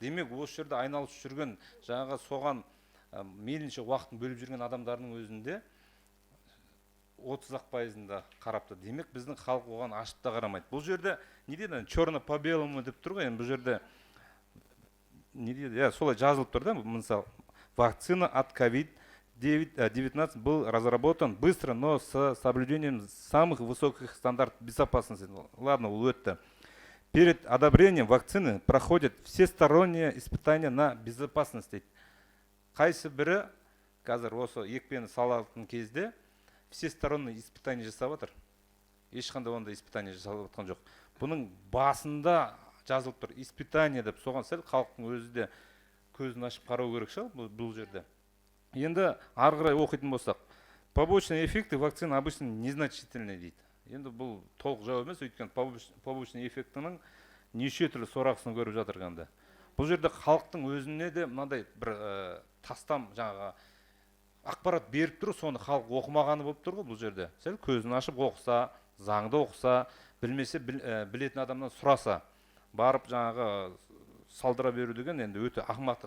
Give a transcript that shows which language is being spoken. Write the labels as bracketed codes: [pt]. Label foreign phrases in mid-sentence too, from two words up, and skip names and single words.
[kk] Демек, осы жерде айналып жүрген жаңағы соған мейлінше уақытын бөліп жүрген адамдардың өзінде 30% қарапты. Демек, біздің халық оған ашып та қарамайды. Бұл жерде не дейді? [ru] Черно по белому [kk] деп тұр ғой. Бұл жерде не дейді? Солай жазылып тұр да, мысалы, [ru] вакцина от COVID-19 был разработан быстро, но с соблюдением самых высоких стандартов безопасности. Ладно, это. Перед одобрением вакцины проходят всесторонние испытания на безопасность. [kk] Қайсы бірі, қазір осы екпені салатын кезде, [ru] всесторонний испытание [kk] жасап отыр. Ешқандай онда испытание жасалып отқан жоқ. Бұның басында жазылып тұр, испытание деп, соған сәл халықтың өзі де көзін ашып қарау керек шығар бұл жерде. Енді ары қарай оқитын болсақ, [ru] побочные эффекты вакцины обычно незначительные дейді. [kk] Енді бұл толық жауап емес, өйткені [ru] побочный эффектінің [kk] неше түрлі сорақысын көріп жатырғанда. Бұл жерде халықтың өзіне де мынандай бір тастам жаңағы ақпарат беріп тұр, соны халық оқымағаны болып тұр ғой бұл жерде. Сәл көзін ашып оқыса, заңды оқыса, білмесе білетін адамнан сұраса, барып жаңағы салдыра беру деген енді өте ақымақтық.